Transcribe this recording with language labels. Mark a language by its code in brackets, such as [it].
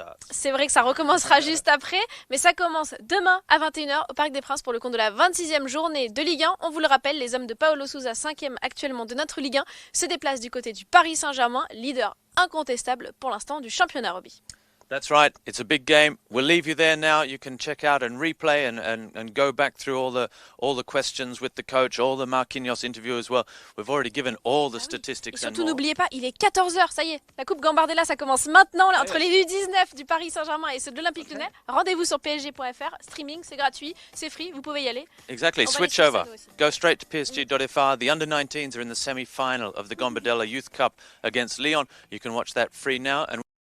[fr] C'est vrai que ça recommencera juste après, mais ça commence demain à 21h au Parc des Princes pour le compte de la 26e journée de Ligue 1. On vous le rappelle, les hommes de Paulo Sousa, 5e actuellement de notre Ligue 1, se déplacent du côté du Paris Saint-Germain, leader incontestable pour l'instant du championnat rugby. [en] That's right. It's a big game. We'll leave you there now. You can check out and replay and go back through all the questions with the coach, all the Marquinhos interview as well. We've already given all the statistics. [fr] Et surtout, n'oubliez pas, il est 14h, ça y est. La Coupe Gambardella, ça commence maintenant là, entre les U19 du Paris Saint-Germain et ceux de l'Olympique Lyonnais. Rendez-vous sur psg.fr. Streaming, c'est gratuit, c'est free, vous pouvez y aller. [en] Exactly. Switch over. Go straight to psg.fr. The under-19s are in the semi-final of the Gambardella Youth Cup against Lyon. You can watch that free now. And